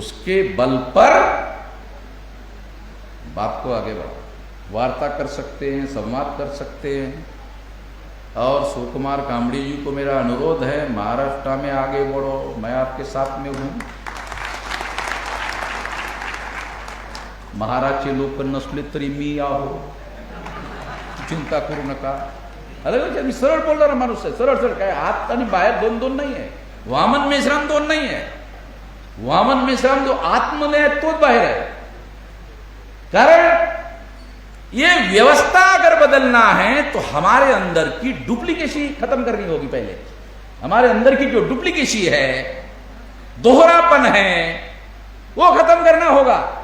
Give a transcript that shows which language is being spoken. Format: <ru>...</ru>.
<hi>उसके बल पर बात को आगे बढ़ाओ, वार्ता कर सकते हैं, संवाद कर सकते हैं। और सुकुमार कामड़ी जी को मेरा अनुरोध है, महाराष्ट्र में आगे बढ़ो, मैं आपके साथ में हूँ।</hi> <mr>महाराजचे लोक नसले तरी मी आहो, चिंता करू नका। अरे मी सरळ बोलणारा माणूस आहे, सरळ सरळ, काय आत आणि बाहेर दोन दोन नाही आहे, वामन मेश्राम दोन नहीं है।</mr> <hi>वामन मेश्राम जो आत्म में है</hi> <mr>तोच बाहेर है।</mr> <hi>कारण ये व्यवस्था अगर बदलना है तो हमारे अंदर की डुप्लीकेसी खत्म करनी होगी। पहले हमारे अंदर की जो डुप्लीकेसी है, दोहरापन है, वो खत्म करना होगा।</hi>